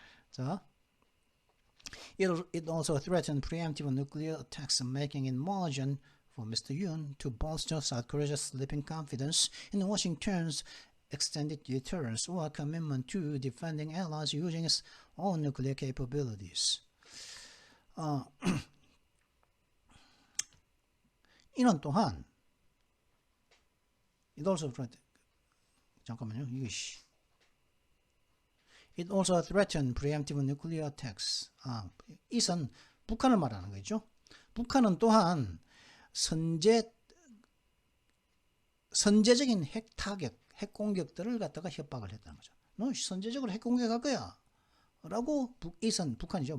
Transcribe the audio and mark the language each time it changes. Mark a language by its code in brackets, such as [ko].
[en] 자, it also threatened preemptive nuclear attacks, making it margin for Mr. Yoon to bolster South Korea's sleeping confidence in Washington's extended deterrence or commitment to defending allies using its own nuclear capabilities. [ko] 이는 또한 [en] it also threatened, [ko] 잠깐만요, 이게 [en] It also threatened preemptive nuclear attacks. [ko] 이것은 북한을 말하는 거죠. 북한은 또한 선제적인 핵 타격, 핵 공격들을 갖다가 협박을 했다는 거죠. 너 선제적으로 핵 공격할 거야 라고 북한이죠.